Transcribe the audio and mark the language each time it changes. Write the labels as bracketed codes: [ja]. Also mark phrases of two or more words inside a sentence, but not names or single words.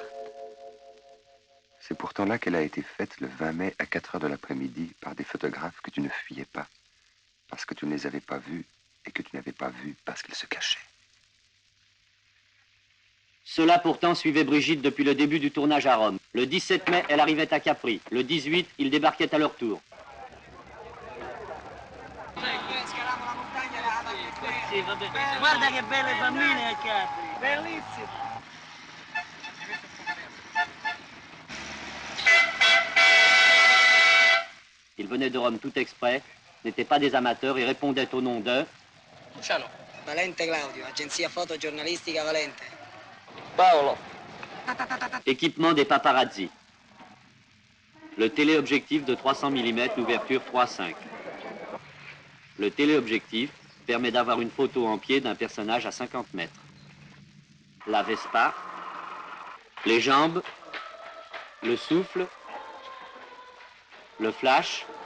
[fr] C'est pourtant là qu'elle a été faite le 20 mai à 4 heures de l'après-midi par des photographes que tu ne fuyais pas, parce que tu ne les avais pas vus et que tu n'avais pas vus parce qu'ils se cachaient. Cela pourtant suivait Brigitte depuis le début du tournage à Rome. Le 17 mai, elle arrivait à Capri. Le 18, ils débarquaient à leur tour. [it] Guarda che belle bambine a Capri, bellissimo. [fr] Ils venaient de Rome tout exprès, n'étaient pas des amateurs et répondaient au nom de... Luciano. [it] Valente Claudio, agenzia fotogiornalistica Valente. Paolo. [fr] Équipement des paparazzi. Le téléobjectif de 300 mm, ouverture 3.5. Le téléobjectif permet d'avoir une photo en pied d'un personnage à 50 mètres. La Vespa, les jambes, le souffle, le flash.